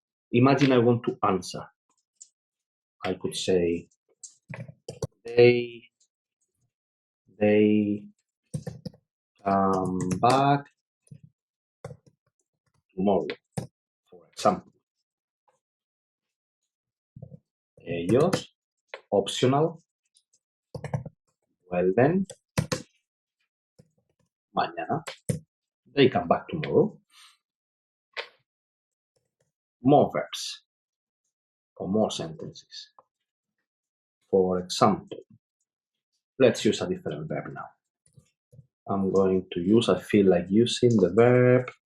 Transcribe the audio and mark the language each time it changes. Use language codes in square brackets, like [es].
[en] Imagine I want to answer. I could say they come back tomorrow, for example. [es] Ellos, optional, vuelven mañana. [en] They come back tomorrow. More verbs or more sentences. For example, let's use a different verb now. I'm going to use, I feel like using the verb.